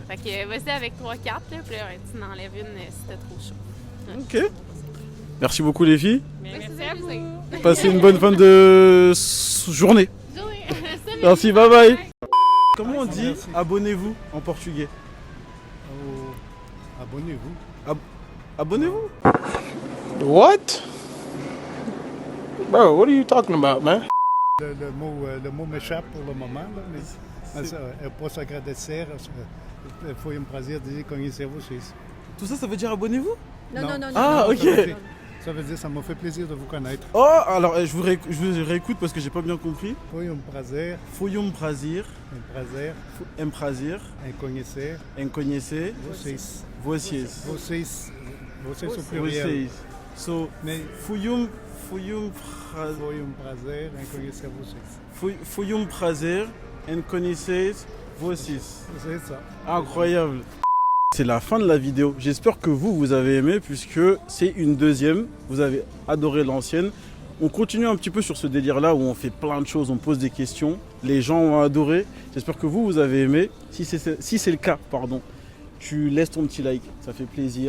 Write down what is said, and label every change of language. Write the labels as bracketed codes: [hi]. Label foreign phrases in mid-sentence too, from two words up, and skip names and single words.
[fr] Fait que vas-y avec 3-4, puis là, tu n'enlèves une si t'es trop chaud. Ok. Merci beaucoup, les filles. Merci à vous. Passez une bonne fin de journée. Merci, bye bye. Comment on dit abonnez-vous en portugais? Abonnez-vous. Abonnez-vous? [en] What? Bro, what are you talking about, man? [fr] Le mot m'échappe pour le moment, là, [pt] mas eu posso agradecer. Foi prazer dizer conhecer vocês. [fr] Tout ça, ça veut dire abonnez-vous? Non. Ah, ok. Ça veut dire ça m'a fait plaisir de vous connaître. Oh, alors je vous réécoute parce que j'ai pas bien compris. [pt] Foi prazer. Foi prazer. Um prazer. Prazer. Conhecer. Vocês [fr] au pluriel. [pt] So, foi prazer em conhecer vocês. Foi prazer em conhecer vocês. [fr] C'est ça. Incroyable. C'est la fin de la vidéo. J'espère que vous avez aimé puisque c'est une deuxième. Vous avez adoré l'ancienne. On continue un petit peu sur ce délire-là où on fait plein de choses, on pose des questions. Les gens ont adoré. J'espère que vous avez aimé. Si c'est le cas, tu laisses ton petit like, ça fait plaisir.